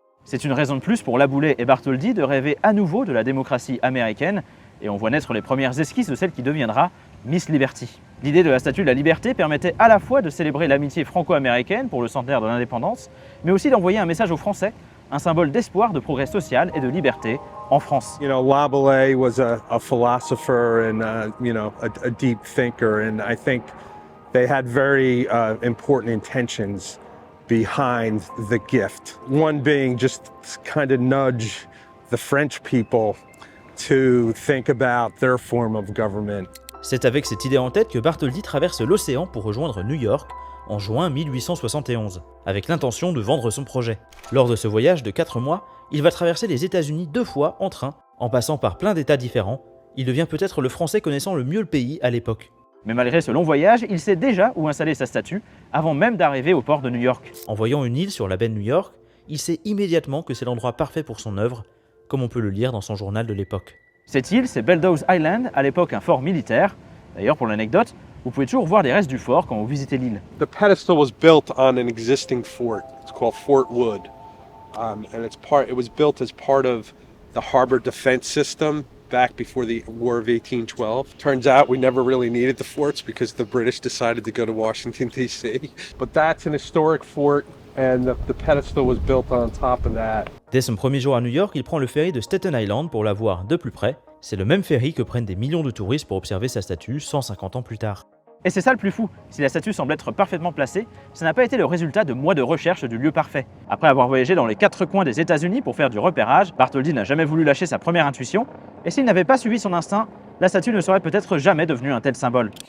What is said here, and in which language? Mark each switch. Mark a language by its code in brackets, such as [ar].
[fr] C'est une raison de plus pour Laboulaye et Bartholdi de rêver à nouveau de la démocratie américaine, et on voit naître les premières esquisses de celle qui deviendra Miss Liberty. L'idée de la Statue de la Liberté permettait à la fois de célébrer l'amitié franco-américaine pour le centenaire de l'indépendance, mais aussi d'envoyer un message aux Français, un symbole d'espoir, de progrès social et de liberté en France. [en] You know, Laboulaye was a philosopher and a deep thinker, and I think they had very important intentions behind the gift. One being just kind of nudge the French people to think about their form of government. [fr] C'est avec cette idée en tête que Bartholdi traverse l'océan pour rejoindre New York en juin 1871, avec l'intention de vendre son projet. Lors de ce voyage de 4 mois, il va traverser les États-Unis 2 fois en train, en passant par plein d'États différents. Il devient peut-être le Français connaissant le mieux le pays à l'époque. Mais malgré ce long voyage, il sait déjà où installer sa statue, avant même d'arriver au port de New York. En voyant une île sur la baie de New York, il sait immédiatement que c'est l'endroit parfait pour son œuvre, comme on peut le lire dans son journal de l'époque. Cette île, c'est Bellows Island, à l'époque un fort militaire. D'ailleurs, pour l'anecdote, vous pouvez toujours voir des restes du fort quand vous visitez l'île. [en] The pedestal was built on an existing fort. It's called Fort Wood, and it was built as part of the harbor defense system back before the War of 1812. Turns out we never really needed the forts because the British decided to go to Washington, D.C. But that's an historic fort, and the pedestal was built on top of that. [fr] Dès son premier jour à New York, il prend le ferry de Staten Island pour la voir de plus près. C'est le même ferry que prennent des millions de touristes pour observer sa statue 150 ans plus tard. Et c'est ça le plus fou, si la statue semble être parfaitement placée, ça n'a pas été le résultat de mois de recherche du lieu parfait. Après avoir voyagé dans les 4 coins des États-Unis pour faire du repérage, Bartholdi n'a jamais voulu lâcher sa première intuition, et s'il n'avait pas suivi son instinct, la statue ne serait peut-être jamais devenue un tel symbole.